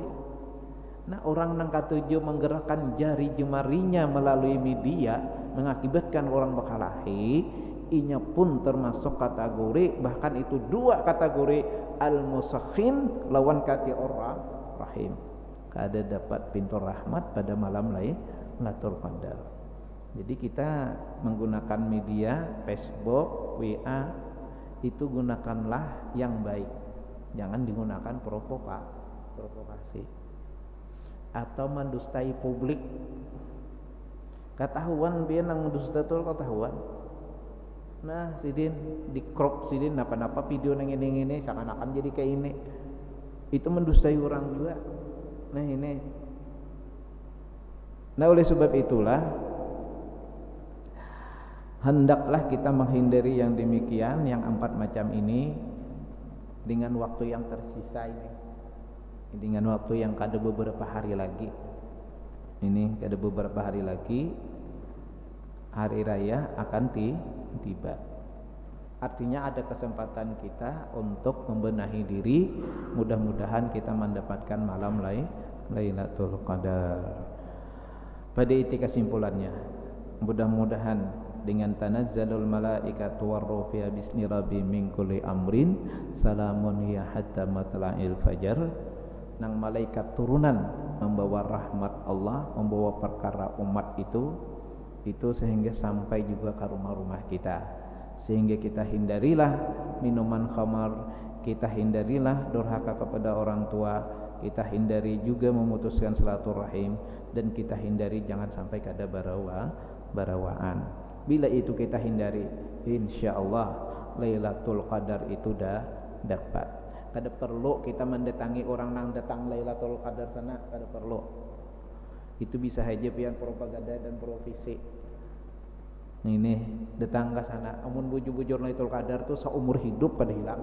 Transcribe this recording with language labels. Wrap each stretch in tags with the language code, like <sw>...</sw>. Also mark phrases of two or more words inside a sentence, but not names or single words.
<bjn>Nah orang nang katuju menggerakkan jari jemarinya melalui media mengakibatkan orang bakalahi, inya pun termasuk kategori, bahkan itu 2 kategori al-musakhin lawan kati orang rahim. Kada dapat pintu rahmat pada malam Lailatul Qadar.</bjn> <id>Jadi kita menggunakan media Facebook, WA itu gunakanlah yang baik. Jangan digunakan provokasi. Atau mendustai publik.</id> <bjn>Ketahuan biar nang dusta tu ketahuan. Nah, sidin di crop sidin napa-napa video nang ini seakan-akan jadi kayak ini.</bjn> <id>Itu mendustai orang juga. Nah, ini. Nah, oleh sebab itulah hendaklah kita menghindari yang demikian, yang 4 macam ini dengan waktu yang tersisa ini.</id> <bjn>Dengan waktu yang kada beberapa hari lagi. Ini kada beberapa hari lagi hari raya akan tiba.</bjn> <id>Artinya ada kesempatan kita untuk membenahi diri. Mudah-mudahan kita mendapatkan malam Lailatul Qadar. Pada itu kesimpulannya, mudah-mudahan dengan</id> <ar>تنزل الملائكة والروح فيها بسم ربي من كل أمر سلام هي حتى مطلع الفجر.</ar> <id>Nang malaikat turunan membawa rahmat Allah, membawa perkara umat itu sehingga sampai juga ke rumah-rumah kita. Sehingga kita hindarilah minuman khamar, kita hindarilah durhaka kepada orang tua, kita hindari juga memutuskan silaturahim, dan kita hindari jangan sampai kada barawaan. Bila itu kita hindari, insyaallah Lailatul Qadar itu dah dapat.</id> <bjn>Kada perlu kita mendatangi orang nang datang Lailatul Qadar sana, kada perlu. Itu bisa saja pian propaganda dan provisi. Ini datang ke sana, amun bujur-bujur Lailatul Qadar tuh seumur hidup pada hilang.</bjn>